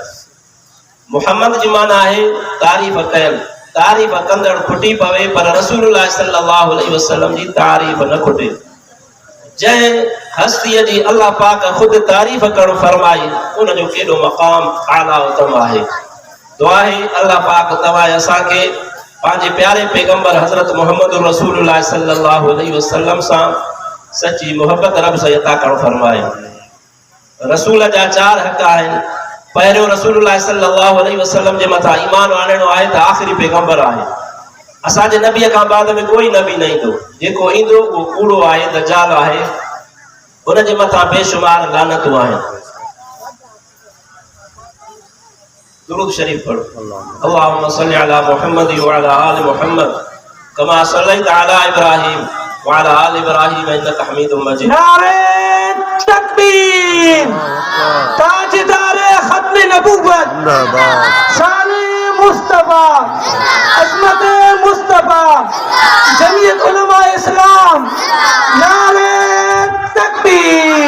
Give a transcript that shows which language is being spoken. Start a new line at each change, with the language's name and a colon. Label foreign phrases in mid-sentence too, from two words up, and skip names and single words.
Sindhi: मुहम्मद जी माना आहे तारीफ़ कयल, तारीफ़ कंदड़ खुटी पवे पर
Arabic: رسول الله صلى الله عليه وسلم
Sindhi: जी तारीफ़ न खुटे। जंहिं हस्तीअ जी अल्लाह पाक खुद तारीफ़ करणु फरमाई उनजो केॾो मक़ाम आला उत्तम आहे। दुआ आहे अल्लाह पाक तव्हां असांखे पंहिंजे प्यारे पैगंबर हज़रत मुहम्मद
Arabic: رسول الله صلى الله عليه وسلم
Sindhi: सां सची मोहब्बत रब सां अता करणु फरमाए। रसूल जा चार हक़ आहिनि। पहिरियों
Arabic: رسول الله صلى الله عليه وسلم
Sindhi: जे मथां ईमान आणणो आहे त आख़िरी पैगंबर आहे। असांजे नबीअ खां बाद में कोई नबी न ईंदो, जेको ईंदो उहो कूड़ो आहे, दजाल आहे, उनजे मथां बेशुमार लानतूं आहिनि। दुरूद शरीफ पढ़ो।
Arabic: اللهم صل على محمد وعلى آل محمد كما صليت على إبراهيم وعلى آل إبراهيم إنك حميد مجيد.
Urdu: نعرۂ تکبیر، تاجدارِ ختمِ نبوت، شانِ مصطفیٰ، عظمتِ مصطفیٰ، جمعیت علماء اسلام، نعرۂ تکبیر.